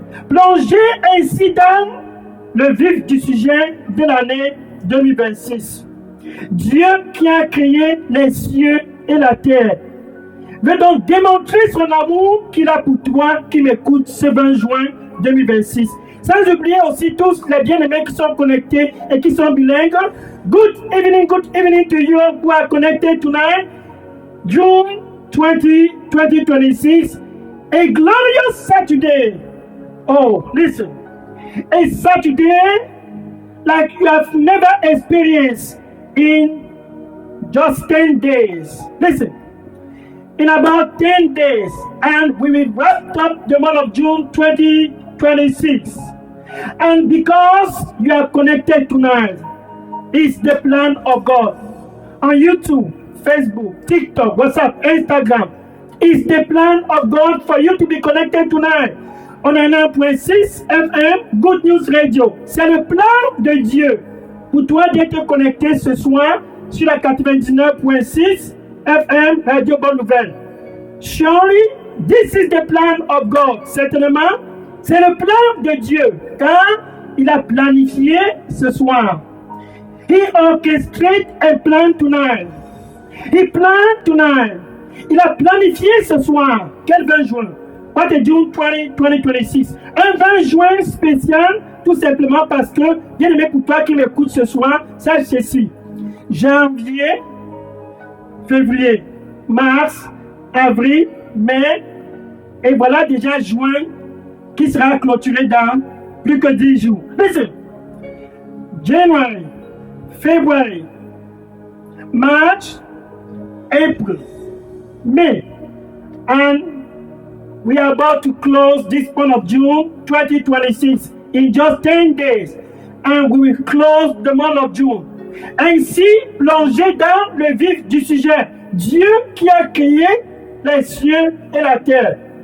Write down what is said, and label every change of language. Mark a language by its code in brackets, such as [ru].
[fr] Plongez ainsi dans le vif du sujet de l'année 2026. Dieu qui a créé les cieux et la terre veut donc démontrer son amour qu'il a pour toi qui m'écoute ce 20 juin 2026. Sans oublier aussi tous les bien-aimés qui sont connectés et qui sont bilingues. [en] Good evening to you who are connected tonight. June 20, 2026. A glorious Saturday. Oh, listen. A Saturday like you have never experienced in just 10 days. Listen. In about 10 days, and we will wrap up the month of June 2026. And because you are connected tonight, it's the plan of God. On YouTube, Facebook, TikTok, WhatsApp, Instagram, it's the plan of God for you to be connected tonight. On 1.6 FM, Good News Radio. [fr] C'est le plan de Dieu pour toi d'être connecté ce soir sur la 99.6 FM, Radio Bonne Nouvelle. [en] Surely, this is the plan of God. [fr] Certainement, c'est le plan de Dieu, car il a planifié ce soir. [en] He orchestrated a plan tonight. He planned tonight. [fr] Il a planifié ce soir. Quel 20 juin? [en] What a June 20, 2026. [fr] Un 20 juin spécial, tout simplement parce que, bien aimé pour toi qui m'écoute ce soir, sache ceci. Janvier, février, mars, avril, mai, et voilà déjà juin qui sera clôturé dans plus que 10 jours. [en] Listen. January, February, March, April, May, and we are about to close this month of June 2026 in just 10 days, and we will close the month of June. [fr] Ainsi, plongé dans le vif du sujet, Dieu qui a créé les cieux et la terre.